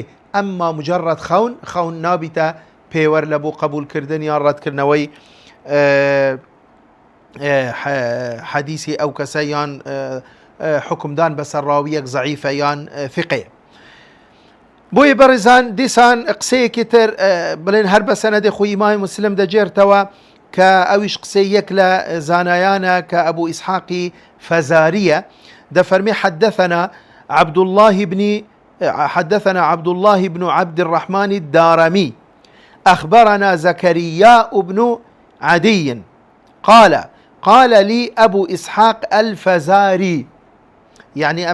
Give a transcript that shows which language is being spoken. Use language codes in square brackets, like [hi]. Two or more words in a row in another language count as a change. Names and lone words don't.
[ckb] ئەمما مجرد خەون نابیتە پێوەەر لە بۆ قبولکردن یان ڕەتکردنەوەی حەدیثی ئەو کەسە یان حکمدان بەسەر ڕاویەک ضعیفە یان ثقەیە. بۆیە بەڕێزان دیسان قسەیەکی تر بڵێن هەر بە سەنەدی خۆی ئیمامی موسلم دەجێرتەوە کە ئەویش قسەی یەک لە زانایانە کە ئەبوو ئیسحاقی فەزاریە، دەفەرمێ [ar] حدثنا عبد الله بن عبد الرحمن الدارمي أخبرنا زكريا بن عدي قال لي أبو إسحاق الفزاري، يعني